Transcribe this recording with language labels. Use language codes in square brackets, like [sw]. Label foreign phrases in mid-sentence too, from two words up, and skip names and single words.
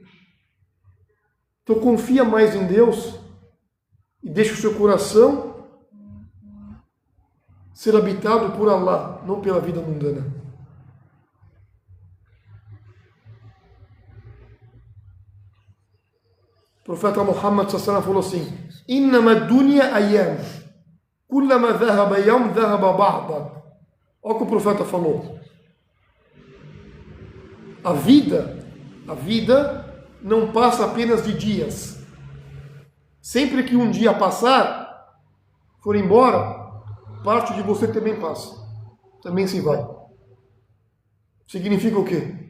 [pt] Então confia mais em Deus e deixa o seu coração ser habitado por Allah, não pela vida mundana. O profeta Muhammad sallallahu falou assim: [ar] "إنما دنيا أيام، كلما ذهب يوم ذهب بعض." [pt] Olha o que o profeta falou. A vida não passa apenas de dias. Sempre que um dia passar, for embora, parte de você também passa. Também se vai. Significa o quê?